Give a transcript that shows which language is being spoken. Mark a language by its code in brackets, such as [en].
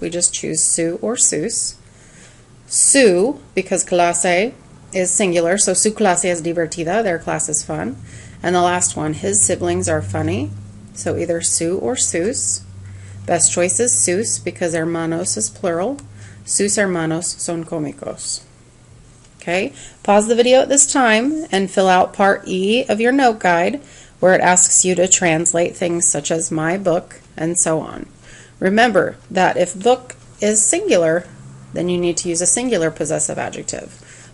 [en] We just choose su or sus. Su, because clase is singular, so [es] su clase es divertida, [en] their class is fun. And the last one, his siblings are funny, so either su or sus. Best choice is sus, because hermanos is plural. [es] Sus hermanos son cómicos. [en] Okay, pause the video at this time and fill out part E of your note guide, where it asks you to translate things such as my book and so on. Remember that if book is singular, then you need to use a singular possessive adjective.